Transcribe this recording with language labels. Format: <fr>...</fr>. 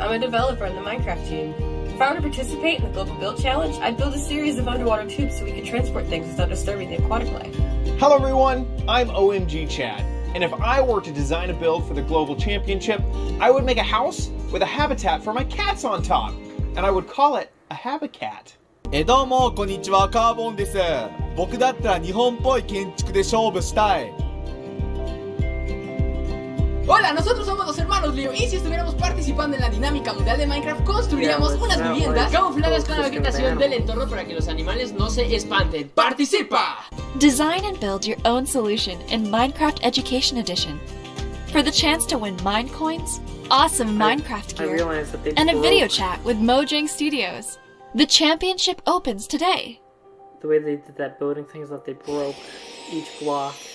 <en>I'm a developer on the Minecraft team. If I were to participate in the Global Build Challenge, I'd build a series of underwater tubes so we could transport things without disturbing the aquatic life. Hello everyone, I'm OMG Chad, and if I were to design a build for the Global Championship, I would make a house with a habitat for my cats on top, and I would call it a Habicat.</en> <ja>どうもこんにちは、カーボンです。僕だったら日本っぽい建築で勝負したい。</ja> <es>Hola, nosotros somos los hermanos Leo y si estuviéramos participando en la dinámica mundial de Minecraft construiríamos unas viviendas camufladas con la vegetación del entorno para que los animales no se espanten. ¡Participa!</es> <en>Design and build your own solution in Minecraft Education Edition. For the chance to win Mine Coins, awesome Minecraft gear, and a video chat with Mojang Studios. The championship opens today. The way they did that building thing is that they broke each block.</en>